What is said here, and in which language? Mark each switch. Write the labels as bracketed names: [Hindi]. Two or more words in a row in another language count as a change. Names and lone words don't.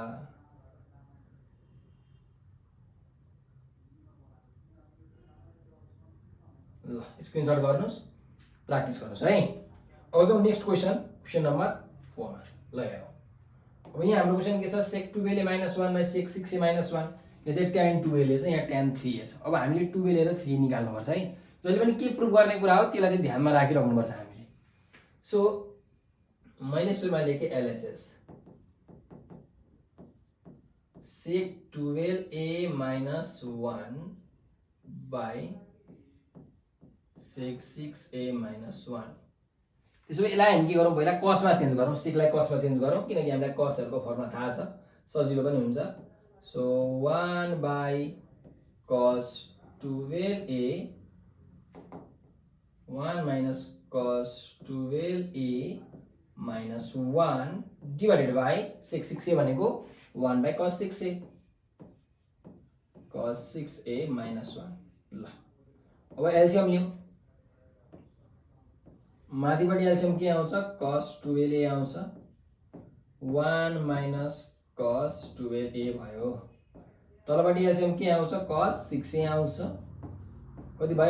[Nepali] ल स्क्रिनशट गर्नुस्, प्र्याक्टिस गर्नुस् है। अब जाउँ [English] next question number [Nepali] 4 मा। ल हेरौँ, अब यहाँ हाम्रो क्वेशन के छ? sec 2a ले -1 बाई sec 6a - 1। यो चाहिँ tan 2a ले छ, यहाँ tan 3a छ। अब हामीले 2a लिएर 3 निकाल्नु पर्छ है। जहिले पनि के प्रुफ गर्ने कुरा हो त्यसलाई चाहिँ ध्यानमा राखिराख्नु पर्छ हामीले। सो मैले सुरुमा लेखेँ LHS sec 12a - 1 बाई sec 6a - 1। त्यसो भए यसलाई हामी के गरौँ? पहिला cosमा चेन्ज गरौँ, secलाई cosमा चेन्ज गरौँ, किनकि हामीलाई cosहरुको फर्मुला थाहा छ, सजिलो पनि हुन्छ। सो 1 बाई cos 12a 1 - cos 12a - 1 [English] divided by [Nepali] sec 6a भनेको 1 बाई cos 6a, cos 6a - 1। ल अब एलसीएम लियौँ, माथिपट्टि एलसीएम के आउँछ? cos 12a आउँछ, 1 - cos 12a भयो। तलपट्टि एलसीएम के आउँछ? cos 6a आउँछ, कति भयो?